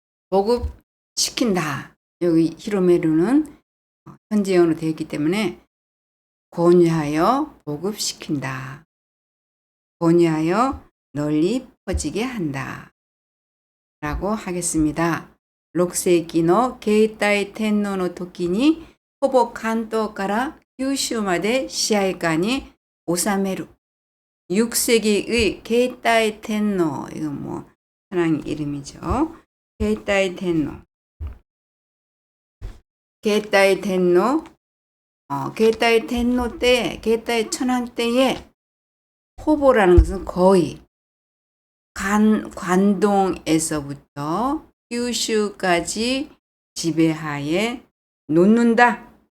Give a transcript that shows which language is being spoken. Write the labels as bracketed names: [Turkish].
[Korean] 보급시킨다. 여기 히로메루는 현재형으로 되어 있기 때문에 권유하여 보급시킨다. 권유하여 널리 퍼지게 한다. 라고 하겠습니다. [Japanese] 6世紀の慶太天皇の時にほぼ関東から九州まで支配下に収める. [Korean] 6세기의慶太天皇, 이건 뭐 천황 이름이죠. 慶太天皇. 慶太天皇,慶太天皇때,慶太천황 때에 호보라는 것은 거의 관동에서부터 규슈까지 지배하에 놓는다.